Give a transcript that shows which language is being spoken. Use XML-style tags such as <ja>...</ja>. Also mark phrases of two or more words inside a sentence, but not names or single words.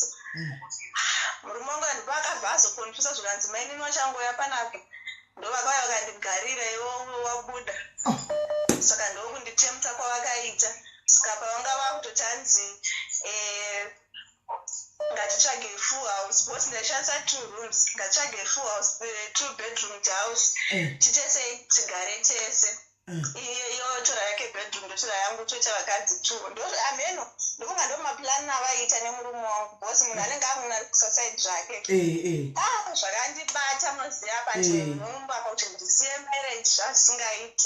<sn>Murume wangu andipa akabva azokonfisa zvikanzi mainini wachangoya panapa ndovakauya vakandigarira iwo wabuda. Saka ndokunditemta kwavakaita. Saka pavanga vakutoti hanzi ngatitsvage</sn> <en>full house</en> <sn>bosi ndaishandisa 2 rooms ngatitsvage</sn> <en>full house 2 bedroom house</en> <sn>titese tigare tese. Iyo tora yake bedroom ndotora yangu toita vakadzi 2 ndo ameno ndokunga ndo maplan avaita nemurume wangu bosi munhu anenge amuna society zvake. Zvakandibata munoziva pati nhumba kuti ndisiye marriage zvasingaiti.</sn>